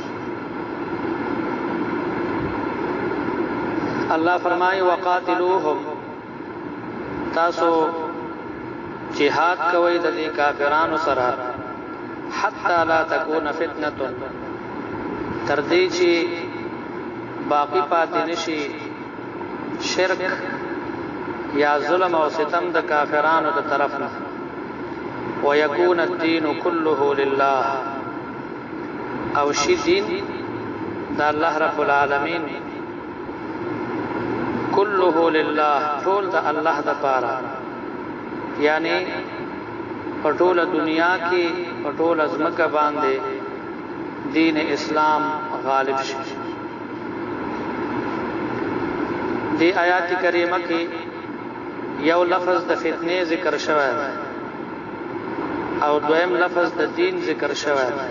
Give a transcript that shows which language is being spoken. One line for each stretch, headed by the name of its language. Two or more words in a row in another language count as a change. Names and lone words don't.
Pashto: الله فرمایي وقاتلوهم، تاسو جهاد کوي د دې کافرانو سره
Arabic: حتا لا تكون فتنه،
Pashto: تر دې چې باقی پاتې نشي شرک یا ظلم او ستم د کافرانو د طرف نه،
Arabic: ويكون الدين كله لله،
Pashto: او شي دین د الله رب العالمین
Arabic: كله لله،
Pashto: ټول د الله د پاره، یعنی پټول دنیا کې پټول ازمکه باندې دین اسلام غالب شي. دی آیات کریمه کې یو لفظ د فتنه ذکر شوی او دویم لفظ د دین ذکر شوی.